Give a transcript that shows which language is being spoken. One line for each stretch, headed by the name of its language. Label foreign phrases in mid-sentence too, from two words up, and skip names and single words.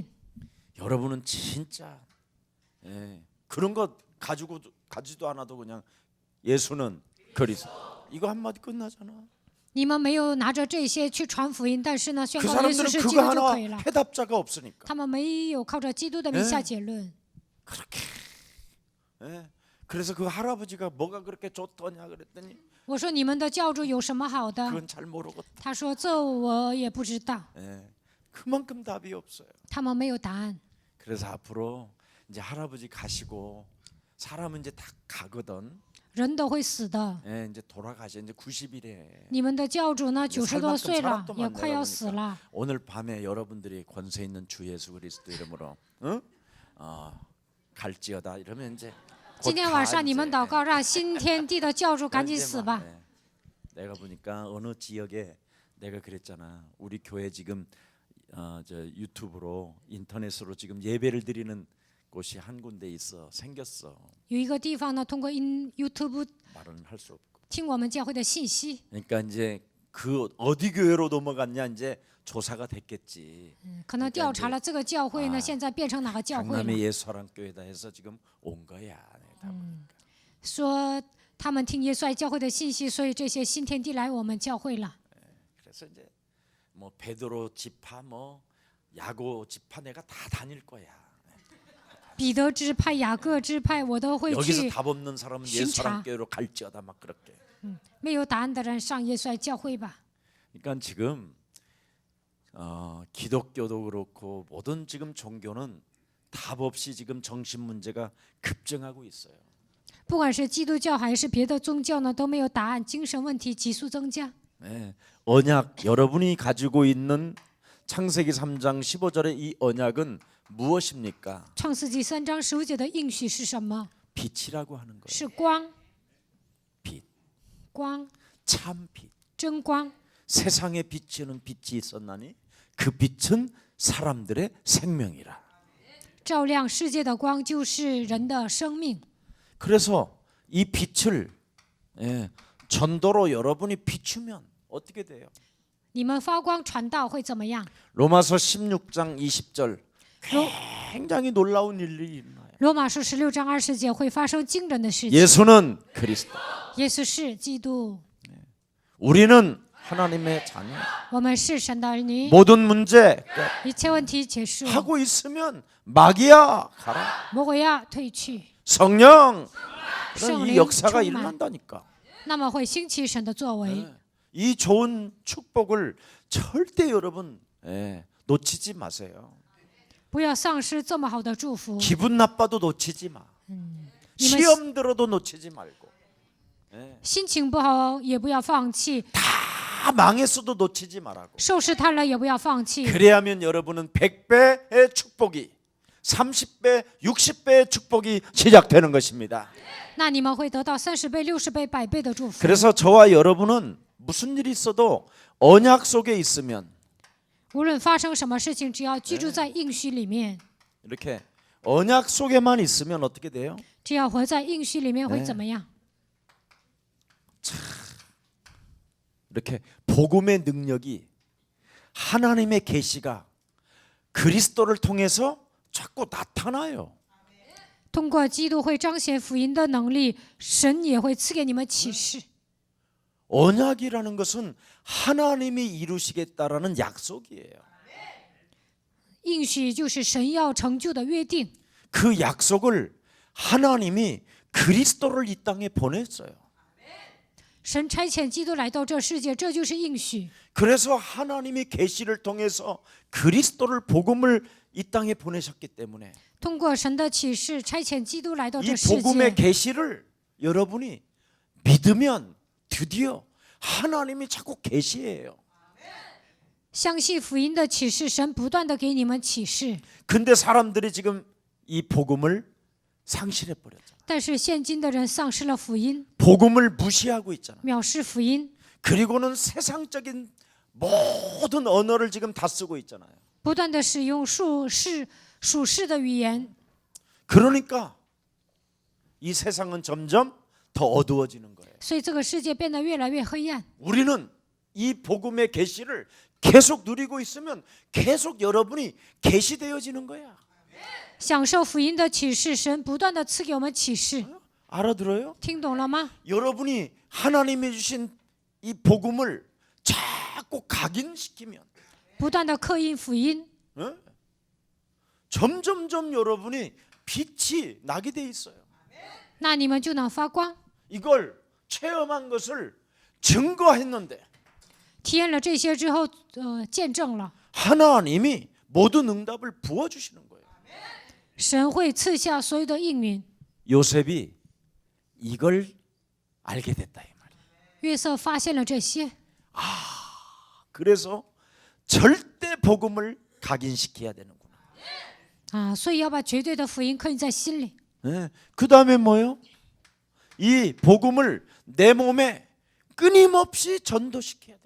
Korean: 여러분은 진짜 그런 거 가지도 않아도 그냥 예수는 그리스도 이거 한마디 끝나잖아.
Chinese: 你们没有拿着这些去传福音，但是呢，宣
Korean: 그
Chinese: 告耶稣
Korean: 사람들은
Chinese: 是基
Korean: 그거
Chinese: 督就
Korean: 하나
Chinese: 可以了。
Korean: 해답자가 없으니까
Chinese: 他们没有靠着基督的名下结论。
Korean: 그렇게. 그래서 그 할아버지가 뭐가 그렇게 좋더냐 그랬더니
Chinese: 我说你们的教主有什么好的？
Korean: 그건 잘 모르겠다.
Chinese: 他说这我也不知道，
Korean: 그만큼 답이 없어요.
Chinese: 他们没有答案。
Korean: 그래서 앞으로 이제 할아버지 가시고 사람은 이제 다 가거든.
Chinese: 人都会死的。
Korean: 이제 돌아가셔. 이제 90이래.
Chinese: 你们的教主呢，90多岁了，
Korean: 살만큼
Chinese: 也快要死
Korean: 살았더만
Chinese: 了。
Korean: 오늘 밤에 여러분들이 권세 있는 주 예수 그리스도 이름으로 갈지어다 이러면 이제
Chinese: 今天晚上你们祷告，让新天地的教主赶紧死吧。
Korean: 내가 보니까 어느 지역에 내가 그랬잖아. 우리 교회 지금 저 유튜브로 인터넷으로 지금 예배를 드리는 곳이 한 군데 있어 생겼어.
Chinese: 有一个地方呢，通过YouTube
Korean: 말은 할 수 없고.
Chinese: 听我们教会的信息，
Korean: 그러니까 이제 그 어디 교회로 넘어갔냐 이제 조사가 됐겠지.
Chinese: 可能调查了这个教会呢，现在变成哪个教会
Korean: 강남의
Chinese: 了？
Korean: 예수사랑교회다 해서 지금 온 거야. 내가.
Chinese: 说他们听耶稣爱教会的信息，所以这些新天地来我们教会了。
Korean: 그래서 이제 뭐 베드로 지파 뭐 야고 지파 내가 다 다닐 거야.
Chinese: 彼得支派、雅各支派，我都会
Korean: 여기서
Chinese: 去。
Korean: 답 없는 사람은 심차. 예수사랑교회로 갈지어다 막 그렇게.
Chinese: 没有答案的人上耶稣爱教会吧。
Korean: 그러니까 지금 기독교도 그렇고 모든 지금 종교는 답 없이 지금 정신 문제가 급증하고 있어요.
Chinese: 不管是基督教还是别的宗教呢，都没有答案，精神问题急速增加。
Korean: 언약 여러분이 가지고 있는 창세기 3장 15절의 이 언약은 무엇입니까?
Chinese: 创世纪3章15节的应许是什么？
Korean: 빛이라고 하는 거예요.
Chinese: 是光，
Korean: 빛,
Chinese: 光，
Korean: 참 빛.
Chinese: 真光。
Korean: 세상에 비치는 빛이 있었나니 그 빛은 사람들의 생명이라.
Chinese: 照亮世界的光就是人的生命。
Korean: 그래서 이 빛을 전도로 여러분이 비추면 어떻게 돼요?
Chinese: 你们发光传道会怎么样？
Korean: 로마서 16장 20절 굉장히 놀라운 일이 일어나요.
Chinese: 罗马书16章20节会发生惊人的事情。
Korean: 예수는 그리스도.
Chinese: 耶稣是基督，
Korean: 우리는 하나님의 자녀.
Chinese: 我们是神的儿女。
Korean: 모든 문제
Chinese: 一切问题结束，
Korean: 하고 있으면 마귀야 가라. 魔鬼要退去， 성령 그런 이 성령 역사가 충만. 일어난다니까.
Chinese: 那么会兴起神的作为。
Korean: 이 좋은 축복을 절대 여러분 놓치지 마세요.
Chinese: 不要丧失这么好的祝福。
Korean: 기분 나빠도 놓치지 마. 시험 들어도 놓치지 말고.
Chinese: 心情不好也不要放弃，
Korean: 다 망했어도 놓치지 말라고.
Chinese: 受试探了也不要放弃。
Korean: 그래야면 여러분은 100배의 축복이 30배, 60배의 축복이 시작되는 것입니다.
Chinese: 那你们会得到30倍、60倍、100倍的祝福。
Korean: 그래서 저와 여러분은 무슨 일이 있어도 언약 속에 있으면
Chinese: 无论发生什么事情，只要居住在应许里面，
Korean: 이렇게 언약 속에만 있으면 어떻게 돼요?
Chinese: 只要活在应许里面会怎么样？
Korean: 이렇게 복음의 능력이 하나님의 계시가 그리스도를 통해서 자꾸 나타나요.
Chinese: 通过基督会彰显福音的能力，神也会赐给你们启示。
Korean: 언약이라는 것은 하나님이 이루시겠다라는 약속이에요.
Chinese: 应许就是神要成就的约定，
Korean: 그 약속을 하나님이 그리스도를 이 땅에 보냈어요.
Chinese: 神差遣基督来到这世界，这就是应许。
Korean: 그래서 하나님이 계시를 통해서 그리스도를 복음을 이 땅에 보내셨기 때문에
Chinese: 通过神的启示，差遣基督来到
Korean: 이
Chinese: 这世
Korean: 복음의
Chinese: 界。
Korean: 계시를 여러분이 믿으면 드디어 하나님이 자꾸 계시해요.
Chinese: 相信福音的启示，神不断的给你们启示。
Korean: 근데 사람들이 지금 이 복음을 상실해 버렸잖아.
Chinese: 但是现今的人丧失了福音，
Korean: 복음을 무시하고 있잖아.
Chinese: 藐视福音，
Korean: 그리고는 세상적인 모든 언어를 지금 다 쓰고 있잖아요.
Chinese: 不断的使用属世的语言，
Korean: 그러니까 이 세상은 점점 더 어두워지는 거예요.
Chinese: 所以这个世界变得越来越黑暗。
Korean: 우리는 이 복음의 계시를 계속 누리고 있으면 계속 여러분이 계시되어지는 거야.
Chinese: 享受福音的启示，神不断的赐给我们启示，
Korean: 알아들어요?
Chinese: 听懂了吗？
Korean: 여러분이 하나님이 주신 이 복음을 자꾸 각인시키면
Chinese: 不断的刻印福音，
Korean: 점점점 여러분이 빛이 나게 돼 있어요.
Chinese: 那你们就能发光。
Korean: 이걸 체험한 것을 증거했는데
Chinese: 体验了这些之后，见证了，
Korean: 하나님이 모든 응답을 부어주시는 거예요.
Chinese: 神会赐下所有的应允。
Korean: 요셉이 이걸 알게 됐다 이 말이에요.
Chinese: 约瑟发现了这些，
Korean: 그래서 절대 복음을 각인시켜야 되는구나.
Chinese: 所以要把绝对的福音刻印在心里。
Korean: 네. 그 다음에 뭐요? 이 복음을 내 몸에 끊임없이 전도시켜야 돼.